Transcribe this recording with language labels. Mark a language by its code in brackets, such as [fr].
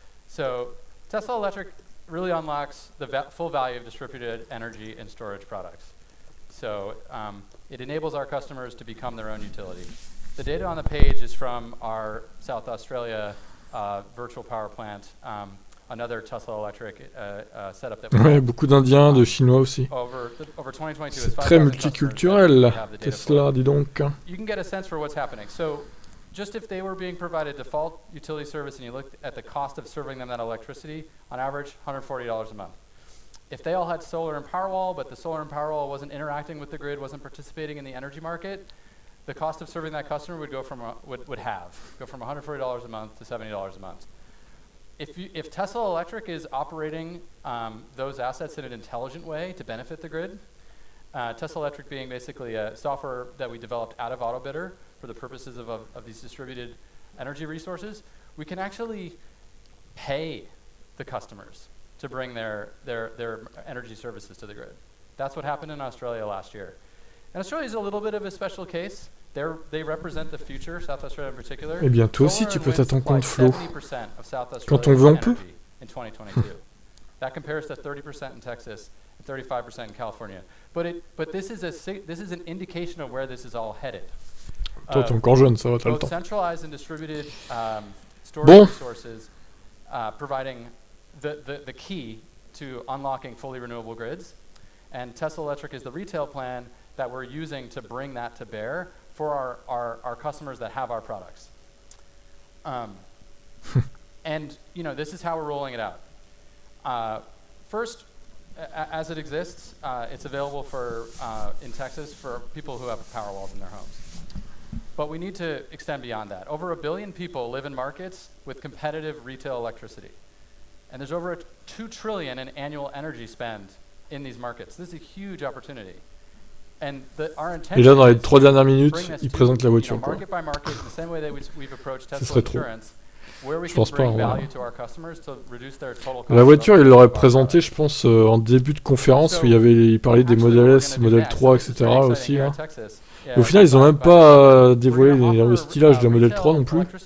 [en] So Tesla Electric really unlocks the full value of distributed energy and storage products. So it enables our customers to become their own utility. The data on the page is from our South Australia virtual power plant, another Tesla Electric setup that we [fr] Ouais, beaucoup d'Indiens, de Chinois aussi. [en] Over 2022, [fr] c'est très multiculturel, Tesla, dis donc. [en] You can get a sense for what's happening. So just if they were being provided default utility service and you looked at the cost of serving them that electricity, on average, $140 a month. If they all had solar and Powerwall, but the solar and Powerwall wasn't interacting with the grid, wasn't participating in the energy market, the cost of serving that customer would go from go from $140 a month to $70 a month. If Tesla Electric is operating those assets in an intelligent way to benefit the grid, Tesla Electric being basically a software that we developed out of Autobidder for the purposes of these distributed energy resources, we can actually pay the customers to bring their energy services to the grid. That's what happened in Australia last year. And Australia is a little bit of a special case. They represent the future, South Australia in particular. [fr] Eh bien, toi aussi, tu peux t'attendre en compte, Flo. Quand on veut, on peut. [en] In 2022. That compares to 30% in Texas and 35% in California. But this is an indication of where this is all headed. [fr] Toi, t'es encore jeune, ça va, t'as le [en] Both [fr] temps. [en] centralized and distributed storage resources providing the key to unlocking fully renewable grids. And Tesla Electric is the retail plan that we're using to bring that to bear for our customers that have our products. And this is how we're rolling it out. First, as it exists, it's available in Texas for people who have Powerwalls in their homes. But we need to extend beyond that. Over 1 billion people live in markets with competitive retail electricity. And there's over $2 trillion in annual energy spend in these markets. This is a huge opportunity. And our intention [fr] Et là, dans les 3 dernières minutes, il présente la voiture. Quoi. [en] Market by market, in the same way that we've approached [fr] Ce [en] Tesla [fr] serait trop. [en] Insurance, where we [fr] Je [en] can [fr] pense pas. [en] bring [fr] Ouais. [en] value to our customers to reduce their total cost. [fr] La voiture, il l'aurait présentée, je pense, en début de conférence où il parlait des modèles S, modèle 3, etc. aussi. Là. Et au final, ils ont même pas dévoilé le stylage de la Model 3 non plus.